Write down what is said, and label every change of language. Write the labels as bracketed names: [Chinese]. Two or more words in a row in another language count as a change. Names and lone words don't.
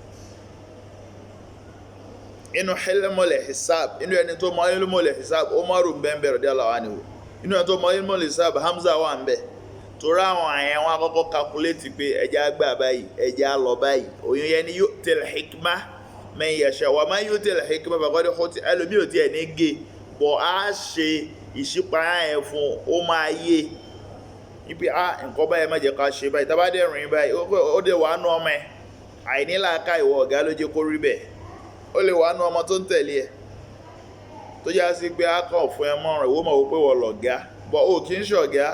[Yoruba] Inú [Arabic] علم الحساب, [Yoruba] inú ẹni tó mọ ilmul hisab, Umaru bẹ́ẹ̀ [Arabic] رضي الله عنه. [Yoruba] Inú ẹni tó mọ [Arabic] علم الحساب, [Yoruba] Hamza wà ń bẹ̀. Torí àwọn àyẹn wọn àkọ́kọ́ calculate pé ẹja gbà báyìí, ẹja lọ báyìí. Oyún yẹn ni [Arabic] يؤتي الحكمة من يشاء ومن يؤت الحكمة فقد أوتي. [Yoruba] Ẹlòmíì ò tiẹ̀ ní gé, bọ̀ á ṣe ìṣípayá yẹn fún ó máa yé. Ibi nǹkan báyìí má jẹ́ ká ṣe báyìí. Tá bá dẹ̀ rìn báyìí, ó dẹ̀ wà nú ọmọ ẹ̀. Àìnílàáká ìwọ ọ̀gá ló jẹ́ kó rí bẹ́ẹ̀. Ó lè wà nú ọmọ tó ń tẹ̀lé ẹ tó já sí pé a kàn fún ẹ mọ́ràn ìwọ mọ̀ wípé wọ́n lọ̀gá, bọ̀ ó kì í ṣọ̀gá.